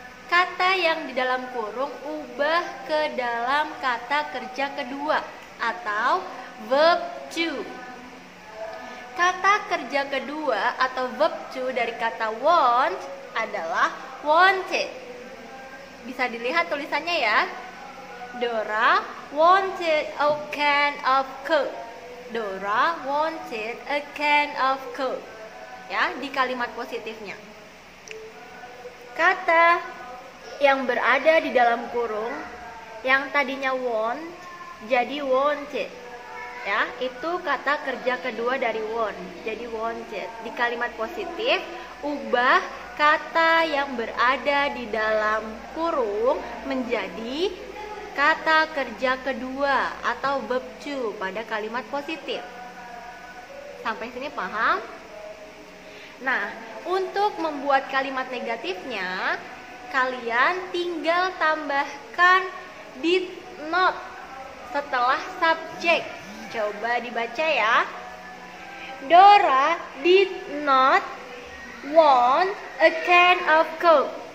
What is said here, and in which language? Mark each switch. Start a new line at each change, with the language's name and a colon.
Indonesian: Kata yang di dalam kurung ubah ke dalam kata kerja kedua atau verb to. Kata kerja kedua atau verb to dari kata want adalah wanted. Bisa dilihat tulisannya ya.
English: Dora wanted a can of Coke. Dora wanted a can of Coke.
Indonesian: Ya, di kalimat positifnya. Kata yang berada di dalam kurung yang tadinya want jadi wanted. Ya, itu kata kerja kedua dari want, jadi wanted. Di kalimat positif, ubah kata yang berada di dalam kurung menjadi kata kerja kedua atau verb to pada kalimat positif. Sampai sini paham? Nah, untuk membuat kalimat negatifnya, kalian tinggal tambahkan did not setelah subjek. Coba dibaca ya.
English: Dora did not want a can of Coke.